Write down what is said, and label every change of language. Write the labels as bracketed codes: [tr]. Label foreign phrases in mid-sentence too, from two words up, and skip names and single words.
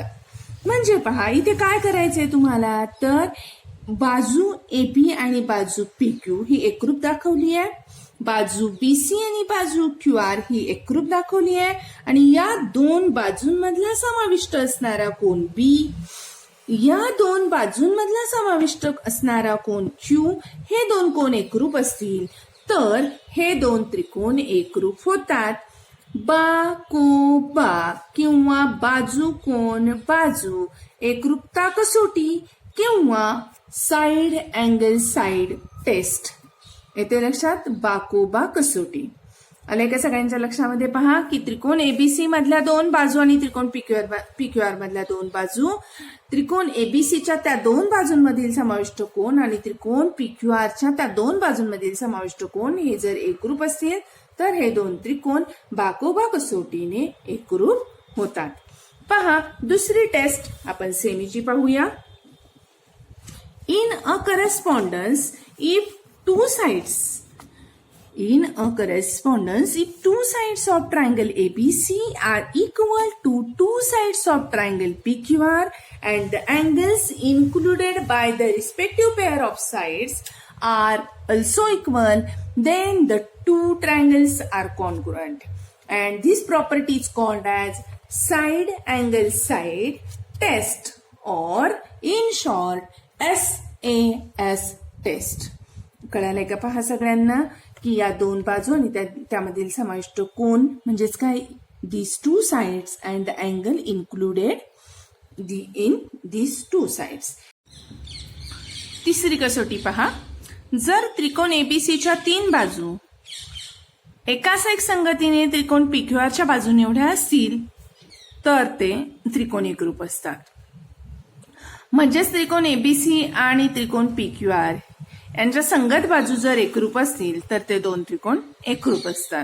[mr] म्हणजे पहा इथे काय करायचंय तुम्हाला, तर बाजू AB आणि बाजू PQ ही एकरूप दाखवली आहे, बाजू BC आणि बाजू QR ही एकरूप दाखवली आहे आणि या दोन बाजूंमधला समाविष्ट असणारा कोन B, या दोन बाजूंमधला समाविष्ट असणारा कोन Q हे दोन कोन एकरूप असतील तर हे दोन त्रिकोण एकरूप होतात. बा को बा किंवा बाजू कोन बाजू एकरूपता कसोटी किंवा [en] side angle side test. [mr] येते लक्षात बाकोबा कसोटी. आले का सगळ्यांच्या लक्षामध्ये. पहा की त्रिकोण एबीसी मधल्या दोन बाजू आणि त्रिकोण PQR मधल्या दोन बाजू, त्रिकोण एबीसीच्या त्या दोन बाजूंमधील समाविष्ट कोन आणि त्रिकोण PQRच्या त्या दोन बाजूंमधील समाविष्ट कोन हे जर एकरूप असतील तर हे दोन त्रिकोण बाकोबा कसोटीने एकरूप होतात. पहा दुसरी टेस्ट आपण सेमीची पाहूया. [en] In a correspondence, if two sides of triangle ABC are equal to two sides of triangle PQR and the angles included by the respective pair of sides are also equal, then the two triangles are congruent. And this property is called as side angle side test, or in short SAS टेस्ट. [mr] कळालंय का पहा सगळ्यांना की या दोन बाजू आणि त्यामधील समाविष्ट कोन म्हणजेच काय, [en] these two sides and the angle included in these two sides. [mr] तिसरी कसोटी पहा. जर त्रिकोण एबीसीच्या तीन बाजू एकाच एक संगतीने त्रिकोण PQRच्या बाजूने एवढ्या असतील तर ते त्रिकोण एकरूप असतात. म्हणजेच त्रिकोण एबीसी आणि त्रिकोण PQR यांच्या संगत बाजू जर एकरूप असतील तर ते दोन त्रिकोण एकरूप असतात.